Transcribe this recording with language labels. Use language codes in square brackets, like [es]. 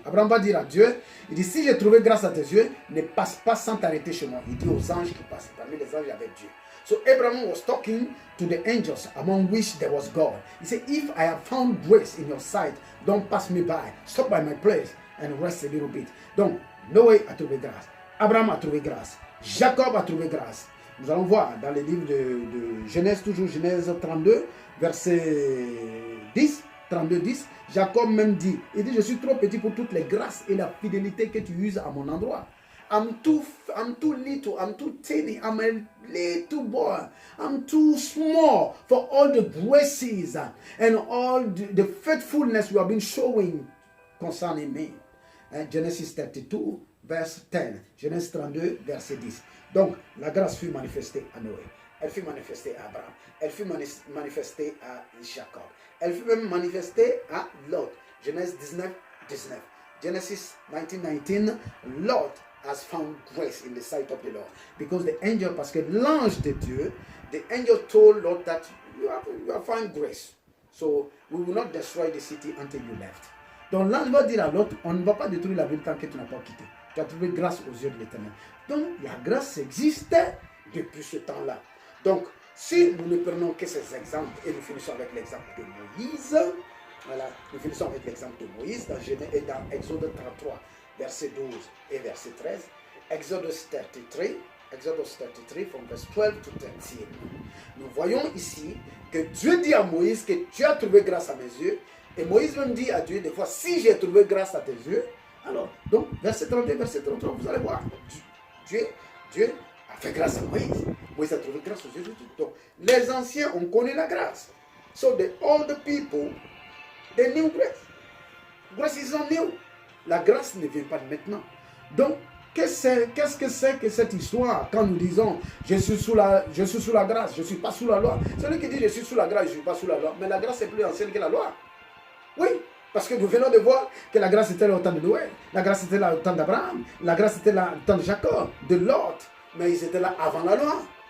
[fr] Abraham va dire à Dieu, il dit, si j'ai trouvé grâce à tes yeux, ne passe pas sans t'arrêter chez moi. Il dit aux anges qui passent. Parmi les anges, il y avait Dieu. [en] So Abraham was talking to the angels, among which there was God. He said, if I have found grace in your sight, don't pass me by. Stop by my place and rest a little bit. [fr] Donc, Noé a trouvé grâce. Abraham a trouvé grâce. Jacob a trouvé grâce. Nous allons voir dans le livre de Genèse, toujours Genèse 32, verset 10, 32, 10. Jacob même dit, il dit, je suis trop petit pour toutes les grâces et la fidélité que tu uses à mon endroit. [en] I'm too little, I'm too tiny, I'm a little boy, I'm too small for all the graces and all the faithfulness you have been showing concerning me. Genesis 32, verse 10. [fr] Genèse 32, verset 10. Donc, la grâce fut manifestée à Noé. Elle fut manifestée à Abraham. Elle fut manifestée à Jacob. Elle fut même manifestée à Lot. Genèse 19, 19. [en] Genesis 19, 19. [fr] Lot [en] has found grace in the sight of the Lord. Because the angel, [fr] parce que l'ange de Dieu, [en] the angel told Lord that you have found grace. So we will not destroy the city until you left. [fr] Donc l'ange va dire à l'autre, on ne va pas détruire la ville tant que tu n'as pas quitté. Tu as trouvé grâce aux yeux de l'Éternel. Donc la grâce existait depuis ce temps-là. Donc si nous ne prenons que ces exemples et nous finissons avec l'exemple de Moïse, voilà, nous finissons avec l'exemple de Moïse dans Exode 33, verset 12 et verset 13. [en] Exodus 33 from verse 12 to 13. [fr] Nous voyons ici que Dieu dit à Moïse que tu as trouvé grâce à mes yeux. Et Moïse même dit à Dieu des fois, si j'ai trouvé grâce à tes yeux, alors, donc, verset 32, verset 33, vous allez voir, Dieu a fait grâce à Moïse. Moïse a trouvé grâce aux yeux de Dieu. Donc, les anciens ont connu la grâce. [en] So the old people, they knew grace. Grace is not new. [fr] La grâce ne vient pas de maintenant. Donc, qu'est-ce que c'est que cette histoire quand nous disons je suis sous la grâce, je ne suis pas sous la loi. Celui qui dit je suis sous la grâce, je ne suis pas sous la loi, mais la grâce est plus ancienne que la loi. Oui, parce que nous venons de voir que la grâce était là au temps de Noël, la grâce était là au temps d'Abraham, la grâce était là au temps de Jacob, de Lot, mais ils étaient là avant la loi.